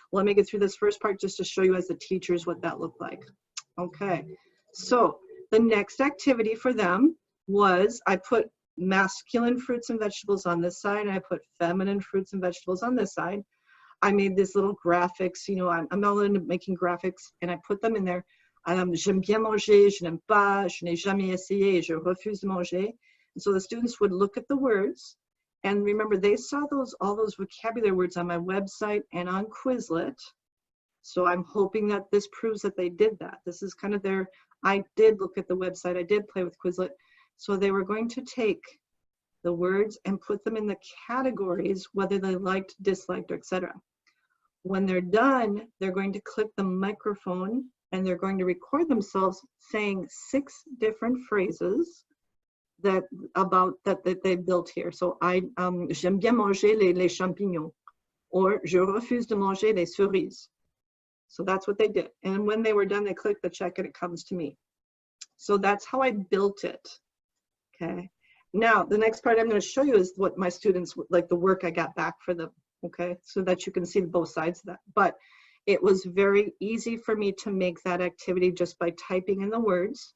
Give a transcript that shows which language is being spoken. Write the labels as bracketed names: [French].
[English] Let me get through this first part just to show you as the teachers what that looked like. Okay, so the next activity for them was I put masculine fruits and vegetables on this side, and I put feminine fruits and vegetables on this side. I made this little graphics, I'm all into making graphics, and I put them in there. [French] J'aime bien manger, je n'aime pas, je n'ai jamais essayé, je refuse de manger. [English] And so the students would look at the words, and remember, they saw all those vocabulary words on my website and on Quizlet. So I'm hoping that this proves that they did that. This is kind of I did look at the website, I did play with Quizlet. So they were going to take the words and put them in the categories, whether they liked, disliked, or etc. When they're done, they're going to click the microphone and they're going to record themselves saying 6 different phrases that they built here. [French] So j'aime bien manger les champignons, or je refuse de manger les cerises. [English] So that's what they did. And when they were done, they clicked the check and it comes to me. So that's how I built it. Okay. Now, the next part I'm going to show you is what my students, like the work I got back for them. Okay. So that you can see both sides of that. But it was very easy for me to make that activity just by typing in the words.